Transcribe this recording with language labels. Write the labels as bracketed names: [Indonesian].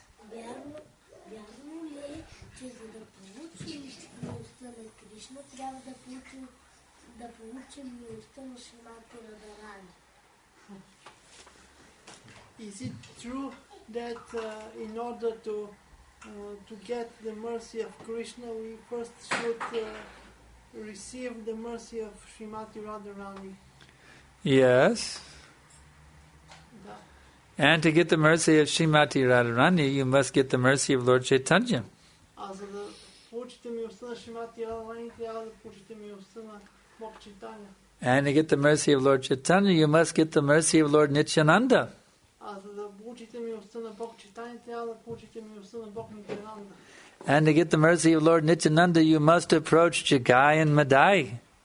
[Bulgarian] Вярно ли е, че за да получим милостта на Кришна, трябва да получим милостта на Шримати Радарани? [English] Is it true that in order to get the mercy of Krishna, we first should receive the mercy of Srimati Radharani? Yes. [Bulgarian] Да. [English] And to get the mercy of Srimati Radharani, you must get the mercy of Lord Chaitanya. [Bulgarian] А за да получите милостта на Шримати Радharani, трябва да получите милостта на Бог Чайтаня. [English] And to get the mercy of Lord Chaitanya, you must get the mercy of Lord Nityananda. [Bulgarian] А за да получите милостта на Бог Чайтаня, трябва да получите милостта на Бог Нитянанда. [English] And to get the mercy of Lord Nityananda, you must approach Jagai and Madai.